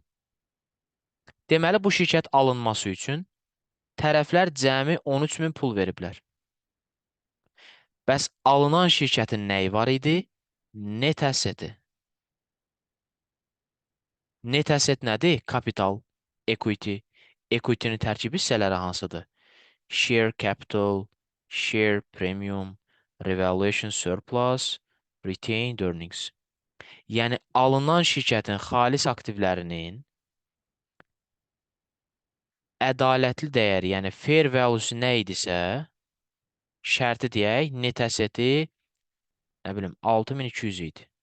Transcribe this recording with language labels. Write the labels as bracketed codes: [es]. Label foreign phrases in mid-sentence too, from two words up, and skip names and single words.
[az] Deməli, bu şirkət alınması üçün tərəflər cəmi 13.000 pul veriblər. Bəs alınan şirkətin nəyi var idi? [en] Net asseti. Net asset [az] nədir? Kapital, equity. Equity-nin tərkibi hissələri hansıdır? [en] Share capital, share premium, revaluation surplus, retained earnings. [az] Yəni alınan şirkətin xalis aktivlərinin ədalətli dəyəri, yəni [en] fair value-su [az] nə idisə, şərti deyək, [en] net asseti, [az] nə bilim, 6200 idi.